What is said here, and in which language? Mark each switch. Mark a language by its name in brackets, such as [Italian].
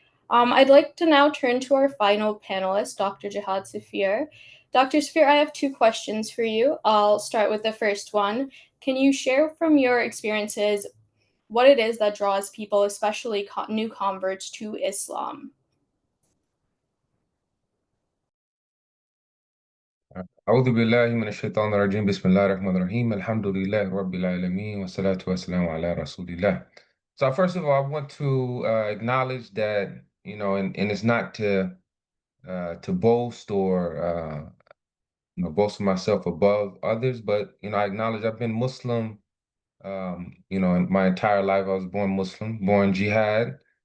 [English] I'd like to now turn to our final panelist, Dr. Jihad Safir. Dr. Safir, I have two questions for you. I'll start with the first one. Can you share from your experiences what it is that draws people, especially new converts, to Islam? [Arabic] أعوذ بالله من الشيطان الرجيم بسم الله الرحمن الرحيم الحمد لله رب العالمين والصلاة والسلام على رسول الله. [English] So first of all, I want to acknowledge that, and it's not to boast or boast myself above others, but I acknowledge I've been Muslim. In my entire life, I was born Muslim, born jihad.